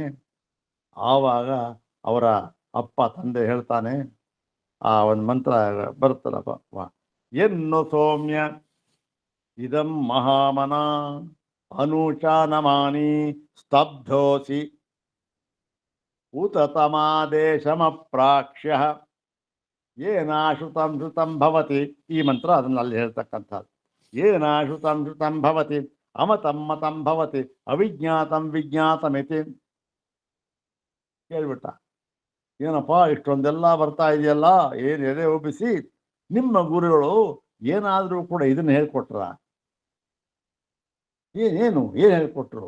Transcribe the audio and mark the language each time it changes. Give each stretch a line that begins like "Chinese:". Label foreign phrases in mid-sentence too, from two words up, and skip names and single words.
Kannada: ಆವಾಗ ಅವರ ಅಪ್ಪ ತಂದೆ ಹೇಳ್ತಾನೆ, ಆ ಒಂದು ಮಂತ್ರ ಬರುತ್ತಲ್ಲಪ್ಪ,
Sanskrit: ಎನ್ನು ಸೌಮ್ಯ ಇದಂ ಮಹಾಮನ ಅನುಚಾನಮಾನಿ ಸ್ತಬ್ಧೋಸಿ ಉತತಮಾದೇಶಮಪ್ರಾಕ್ಷ್ಯ ಏನಾಶ್ರುತಂ ಶ್ರುತಂ ಭವತಿ.
Kannada: ಈ ಮಂತ್ರ ಅದನ್ನ ಅಲ್ಲಿ ಹೇಳ್ತಕ್ಕಂಥದ್ದು.
Sanskrit: ಏನಾಶ್ರುತಂ ಶ್ರುತಂ ಭವತಿ ಅಮತಂ ಮತಂ ಭವತಿ ಅವಿಜ್ಞಾತಂ ವಿಜ್ಞಾತಮಿತಿ.
Kannada: ಕೇಳ್ಬಿಟ್ಟ, ಏನಪ್ಪ ಇಷ್ಟೊಂದೆಲ್ಲ ಬರ್ತಾ ಇದೆಯಲ್ಲ, ಏನು ಎದೆ ಒಬ್ಬಿಸಿ ನಿಮ್ಮ ಗುರುಗಳು ಏನಾದರೂ ಕೂಡ ಇದನ್ನ ಹೇಳ್ಕೊಟ್ರ? ಏನು ಹೇಳ್ಕೊಟ್ರು?